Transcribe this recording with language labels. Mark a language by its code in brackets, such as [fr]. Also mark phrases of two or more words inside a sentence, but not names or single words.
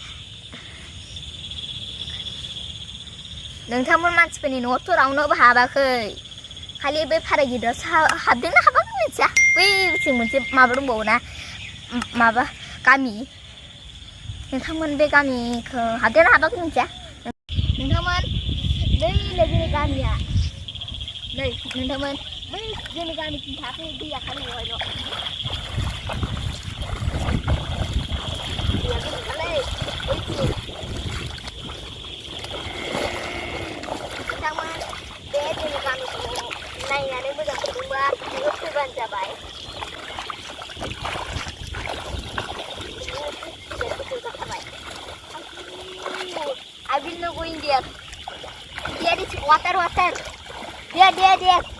[brx] नोंथांमोन मानसिफोरनि न'आवथ' रावनोबो हाबाखै खालि बे फारा गिदिरावसो हाबदोंना हाबाखै मिथिया बैथिं मोनसे माबा दंबावो ना माबा गामि नोंथांमोन बे गामिखौ हाबदोंना हाबाखै मिथिया नोंथांमोन बै जोंनि गामिया नै नोंथांमोन बै जोंनि गामिथिं थाखै दैया खालि बहायल' दैया गोथौलै बैथिं नोंथांमोन बे जोंनि गामिखौ नायनानै मोजां मोनदोंबा नोङो फैबानो जाबाय [en] I will not go in there. There is water. There.